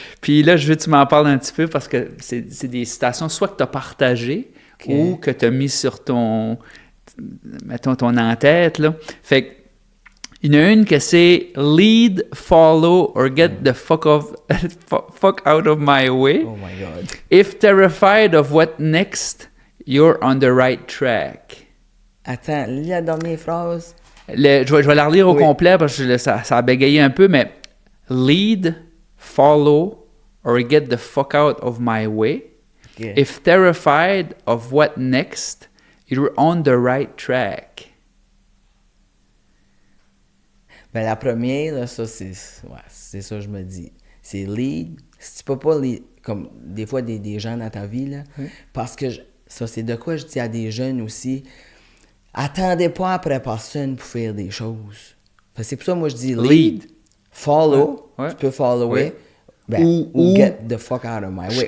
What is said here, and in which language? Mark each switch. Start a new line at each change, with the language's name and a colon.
French: Puis là, je veux que tu m'en parles un petit peu parce que c'est des citations soit que tu as partagées ou que tu as mis sur ton en-tête, là. Fait que, il y en a une que c'est
English: « Lead, follow, or get the fuck out of my way. Oh my God. If terrified of what next, you're on the right track. »
French: Attends, lis la dernière phrase. Je vais la relire au complet parce que ça a bégayé un peu, mais «
English: Lead, follow, or get the fuck out of my way. If terrified of what next, you're on the right track. »
French: Ben, la première, là, ça, c'est ça que je me dis. C'est lead. Si tu peux pas lead, comme des fois des gens dans ta vie, là, parce que ça, c'est de quoi je dis à des jeunes aussi. Attendez pas après personne pour faire des choses. C'est pour ça que moi je dis lead, follow, tu peux follower, ou
English: get the fuck out of my way.